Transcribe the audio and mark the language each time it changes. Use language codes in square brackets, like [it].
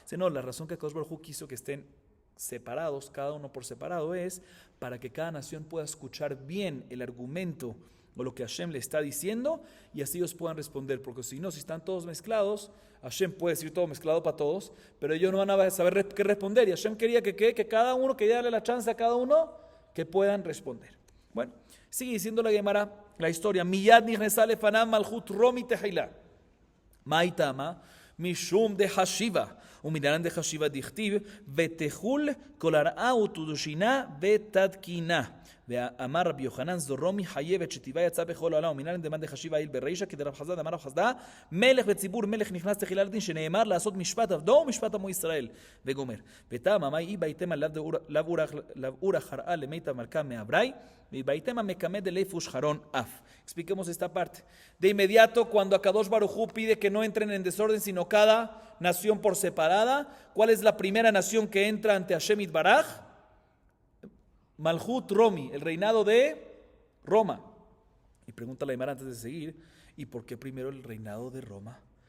[es] No, la razón que Akadosh Baruj Hu quiso que estén separados, cada uno por separado, es para que cada nación pueda escuchar bien el argumento o lo que Hashem le está diciendo y así ellos puedan responder, porque si no, si están todos mezclados, Hashem puede decir todo mezclado para todos, pero ellos no van a saber qué responder, y Hashem quería que cada uno, quería darle la chance a cada uno que puedan responder. Bueno, sigue diciendo la Gemara, la historia, [he] Miyad nichnesá lefanam malchut romi tehila, ma'itama mishum de hashiva, ומנהלן דחשיבה דכתיב ותחול כל הרעה ותודשינה ותדקינה ואמר רבי יוחנן זו רומי חייבת שטבעה יצא בכל העולם ומנהלן דמאן דחשיבה איל ברישא כדרב חסדא דאמר רב חסדא מלך וציבור מלך נכנס תחילה לדין שנאמר לעשות משפט עבדו ומשפט עמו ישראל וגומר ותמה מאי אי בהיתמה לאו אורח הרעה למיתא מלכה מעברי ובהיתמה מקמא דליפוש חרון אף. [es] Expliquemos esta parte. De inmediato, cuando Akadosh Baruj Hu pide que no entren en desorden, sino cada nación por separada, ¿cuál es la primera nación que entra ante Hashem Yitbaraj? Malchut Romi, el reinado de Roma. Y pregunta la Gemara antes de seguir, ¿y por qué primero el reinado de Roma?